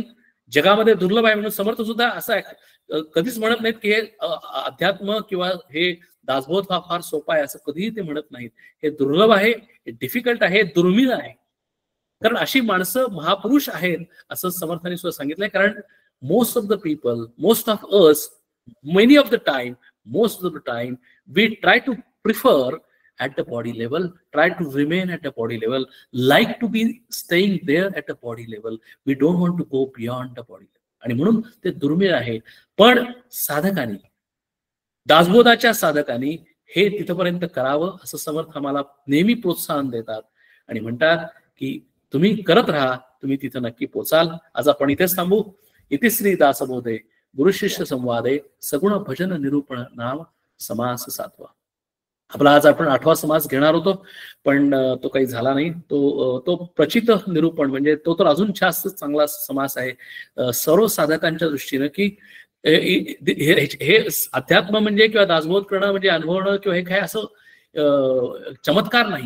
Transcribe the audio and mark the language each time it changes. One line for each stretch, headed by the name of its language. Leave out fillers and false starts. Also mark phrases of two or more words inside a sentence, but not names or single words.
Marathi: जगामध्ये दुर्लभ आहे म्हणून समर्थ सुद्धा असं आहे कधीच म्हणत नाहीत की हे अध्यात्म किंवा हे दासबोध हा फार सोपा आहे असं कधीही ते म्हणत नाहीत. हे दुर्लभ आहे, हे डिफिकल्ट आहे, दुर्मिळ आहे. कारण अशी माणसं महापुरुष आहेत असं समर्थांनी सुद्धा सांगितलंय.
English: कारण most of the people, most of us, many of the time, most of the time we try to prefer at the body level, try to remain at the body level, like to be staying there at the body level. We don't want to go beyond the body level.
Marathi: आणि म्हणून ते दुर्मिळ आहे. पण साधकांनी, दासबोधाच्या साधकांनी हे तिथपर्यंत करावं असं समर्थ आम्हाला नेहमी प्रोत्साहन देतात आणि म्हणतात की तुम्ही करत राहा, तुम्ही तिथं नक्की पोचाल. आज आपण इथेच थांबू.
Sanskrit: इति श्री दासबोधे गुरु शिष्य संवादे सगुण भजन निरूपण नाम समास 7वा.
Marathi: आपला आज आपण 8वा समास घेणार होतो पण तो काही झाला नाही. तो प्रचित निरूपण म्हणजे तो तर अजून जास्त चांगला समास आहे सर्व साधकांच्या दृष्टीनं की हे अध्यात्म म्हणजे किंवा दासबोध करणं म्हणजे अनुभवणं किंवा हे काय असं चमत्कार नाही.